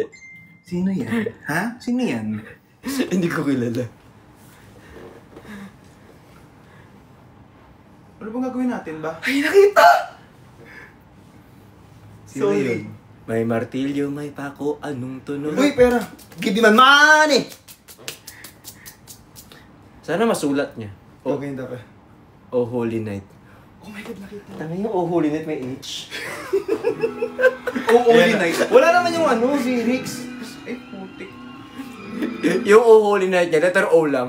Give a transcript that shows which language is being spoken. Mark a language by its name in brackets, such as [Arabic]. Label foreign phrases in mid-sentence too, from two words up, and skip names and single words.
[Filipino] Sino yan? Ha? Sino yan? Hindi ko kilala. Ano bang gagawin natin ba? Ay, nakita! Sino Sorry. yun? May martilyo, may pako, anong tunog? Uy, pera! [English] Give me my money! [Filipino] Sana masulat niya. Okay, dapat. Oh Holy Night. [English] Oh my God, [Filipino] nakita. Tama yung Oh Holy Night may H. Oh, Holy Night. Wala naman yung ano, lyrics. Eh, putik. Yung Oh Holy Night niya, letter O lang.